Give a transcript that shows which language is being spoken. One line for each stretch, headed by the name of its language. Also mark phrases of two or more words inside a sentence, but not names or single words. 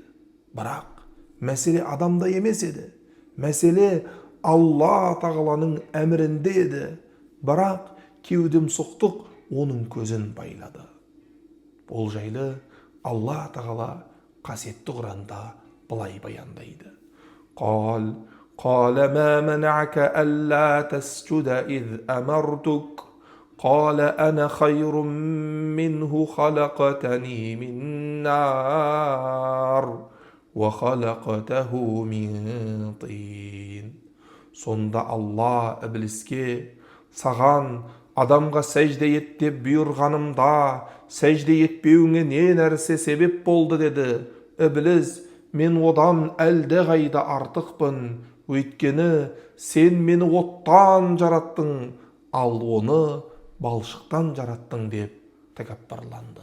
Kazakh: Бірақ мәселе адамда емес еді. Мәселе Алла тағаланың әмірінде еді. Бірақ кеудемсоқтық оның көзін байлады. Ол жайлы Алла тағала қасиетті Құранда былай баяндайды.
Arabic: قال ما منعك ألا تسجد إذ أمرتك قال أنا خير منه خلقتني من نار وخلقته من طين.
Kazakh: Сонда Алла Ібліске: «Саған адамға сәжде ет деп бұйырғанымда сәжде етпеуіңе не нәрсе себеп болды?» деді. Ібліс: «Мен одан әлде қайда артықпын, өйткені сен мені оттан жараттың, ал оны балшықтан жараттың» деп тәкаппарланды.